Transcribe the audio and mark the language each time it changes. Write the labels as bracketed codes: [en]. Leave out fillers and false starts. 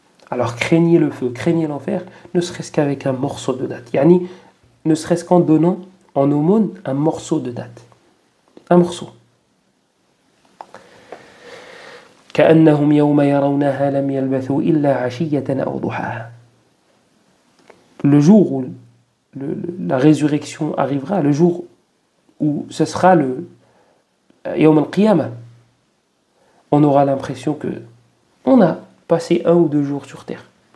[fr] Alors craignez le feu, craignez l'enfer, ne serait-ce qu'avec un morceau de date. Yani, ne serait-ce qu'en donnant en aumône un morceau de date. Un morceau. [ar] كأنهم يوم يرونها لم يلبثوا إلا عشية أو ضحاها. [fr] Le jour où la résurrection arrivera, le jour où ce sera le Yawm al-Qiyamah, on aura l'impression que on a passé 1 ou 2 jours sur terre.